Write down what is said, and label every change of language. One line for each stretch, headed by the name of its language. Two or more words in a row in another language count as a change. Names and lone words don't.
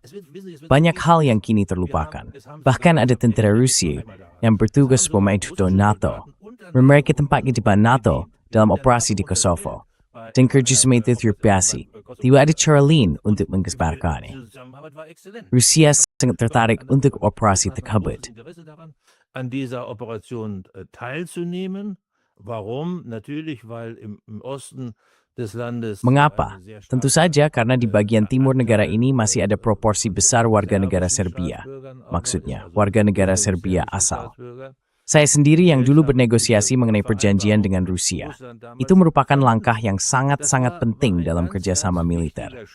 Indonesian: Banyak hal yang kini terlupakan. Bahkan ada tentara Rusia yang bertugas membantu NATO, memiliki tempat di depan NATO dalam operasi di Kosovo. Dan kerjasama itu terbiasa. Tidak ada cara lain untuk mengesbarkannya. Rusia sangat tertarik untuk operasi tersebut.
German: An dieser Operation teilzunehmen. Warum? Natürlich, weil im Osten des Landes.
Indonesian: Mengapa? Tentu saja karena di bagian timur negara ini masih ada proporsi besar warga negara Serbia. Maksudnya, warga negara Serbia asal. Saya sendiri yang dulu bernegosiasi mengenai perjanjian dengan Rusia. Itu merupakan langkah yang sangat-sangat penting dalam kerjasama militer.